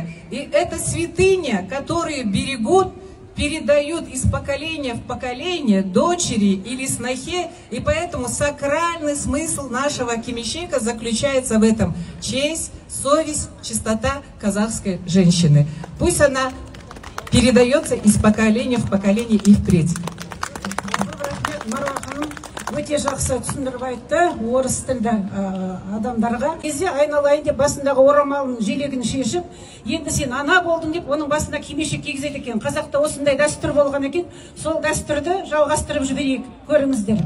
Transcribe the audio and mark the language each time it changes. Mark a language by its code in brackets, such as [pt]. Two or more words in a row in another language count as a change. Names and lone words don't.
[ru] И это святыня, которую берегут, передают из поколения в поколение дочери или снохе, и поэтому сакральный смысл нашего кимешека заключается в этом: честь, совесть, чистота казахской женщины. Пусть она передается из поколения в поколение и впредь. [kk] Өте жақсы түсіндіріп айтты орыс тілді адамдарға. Кезде айналайын деп басындағы орамалын желегін шешіп, енді сен ана болдың деп оның басына кимешек кигізеді екен. Қазақта осындай дәстүр болған екен. Сол дәстүрді жалғастырып жіберейік, көріңіздер.